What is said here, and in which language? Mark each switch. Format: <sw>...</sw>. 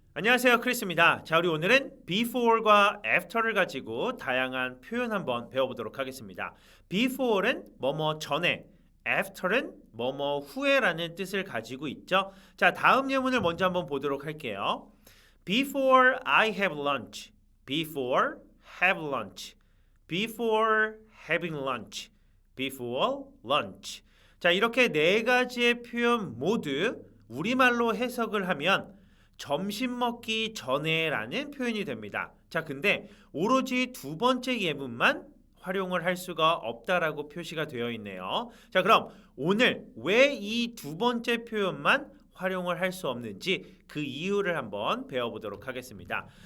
<ko>안녕하세요, 크리스입니다. 자, 우리 오늘은 before과 after를 가지고 다양한 표현 한번 배워보도록 하겠습니다. before는 뭐뭐 전에, after는 뭐뭐 후에라는 뜻을 가지고 있죠. 자, 다음 예문을 먼저 한번 보도록 할게요.</ko> <en>Before I have lunch, before have lunch, before having lunch, before lunch.</en> <ko>자, 이렇게 네 가지의 표현 모두 우리말로 해석을 하면 점심 먹기 전에 라는 표현이 됩니다. 자, 근데 오로지 두 번째 예문만 활용을 할 수가 없다라고 표시가 되어 있네요. 자, 그럼 오늘 왜 이 두 번째 표현만 활용을 할 수 없는지 그 이유를 한번 배워보도록 하겠습니다.</ko>